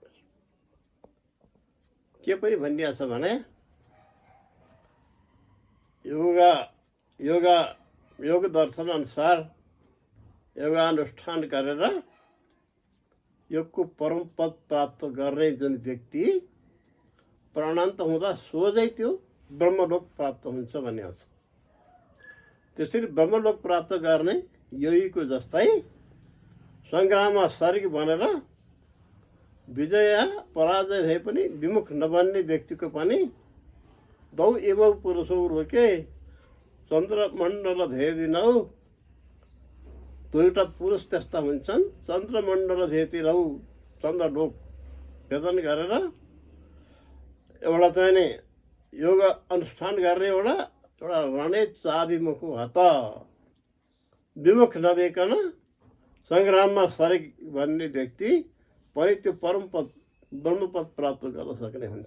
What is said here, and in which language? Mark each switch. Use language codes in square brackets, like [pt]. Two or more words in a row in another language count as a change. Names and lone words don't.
[ne] के पनि भनिएको छ भने योग दर्शन अनुसार योगानुष्ठान गरेर योगको परम पद प्राप्त गर्ने जुन व्यक्ति प्राणान्त हुँदा सोझै त्यो ब्रह्मलोक प्राप्त हुन्छ भन्ने छ। त्यसरी ब्रह्मलोक प्राप्त गर्ने योगीको जस्तै सङ्ग्राममा शरीक बनेर विजय पराजय भए पनि विमुख नबन्ने व्यक्तिको पनि [sa] दौ एव पुरुषौ रोके चन्द्रमण्डल भेदिनौ। [ne] दुईवटा पुरुष त्यस्ता हुन्छन्, [sa] चन्द्रमण्डल भेदिनौ, [ne] चन्द्रलोक भेदन गरेर एउटा चाहिँ नि योग अनुष्ठान गर्ने एउटा रणे चाबिमुख हत विमुख नभइकन सङ्ग्राममा शरीक भन्ने व्यक्ति पनि त्यो परमपद ब्रह्मपद प्राप्त गर्न सक्ने हुन्छ।